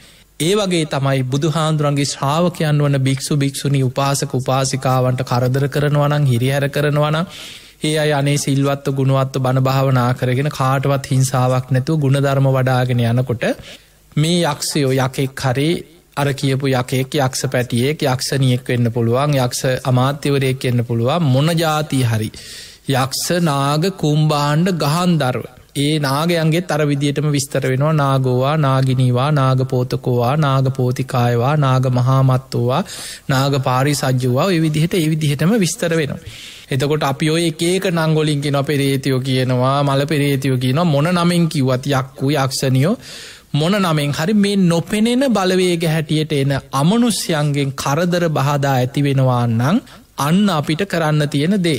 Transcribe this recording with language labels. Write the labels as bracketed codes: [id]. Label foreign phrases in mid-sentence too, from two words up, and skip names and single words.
[si] ඒ වගේ තමයි බුදුහාඳුරන්ගේ ශ්‍රාවකයන් වන භික්ෂු භික්ෂුණී උපාසක උපාසිකාවන්ට කරදර කරනවා නම්, හිරිහැර කරනවා නම්, ඒ අය අනේ සිල්වත්ව ගුණවත්ව බණ භාවනා කරගෙන කාටවත් හිංසාවක් නැතුව ගුණධර්ම වඩාගෙන යනකොට මේ යක්ෂයෝ යකෙක් හරි අර කියපු යකෙක්, යක්ෂ පැටියෙක්, යක්ෂණියෙක් වෙන්න පුළුවන්, යක්ෂ අමාත්‍යවරයෙක් වෙන්න පුළුවන්, මොන જાති හරි යක්ෂ නාග කුම්භාණ්ඩ ගහන්දරව ඒ නාගයන්ගේත් අර විදියටම විස්තර වෙනවා. [pi] නාගෝවා, නාගිනීවා, නාගපෝතකෝවා, නාගපෝතිකායවා, නාග මහාමත්තෝවා, නාග පාරිසජ්ජුවා, [si] ඒ විදිහටම විස්තර වෙනවා. එතකොට අපි ඔය එක එක නම් වලින් කියනවා පෙරේතයෝ කියනවා, මල පෙරේතයෝ කියනවා, මොන නමෙන් කිව්වත් යක්කු යක්ෂණියෝ මොන නමෙන් හරි මේ නොපෙනෙන බලවේග හැටියට එන අමනුෂ්‍යයන්ගෙන් කරදර බාධා ඇති වෙනවා නම් අන්න අපිට කරන්න තියෙන දේ.